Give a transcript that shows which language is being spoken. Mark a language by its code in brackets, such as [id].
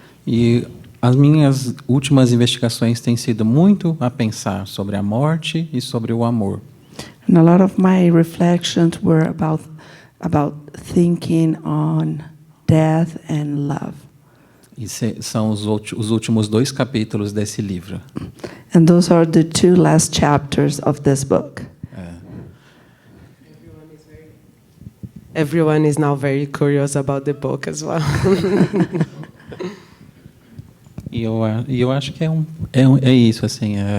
[pt] E as minhas últimas investigações têm sido muito a pensar sobre a morte e sobre o amor. [en] And a lot of my reflections were about thinking on death and love. [pt] E são os últimos 2 capítulos desse livro. [en] And those are the 2 last chapters of this book. Everyone is now very curious about the book as well. [pt] E eu acho que é isso, assim.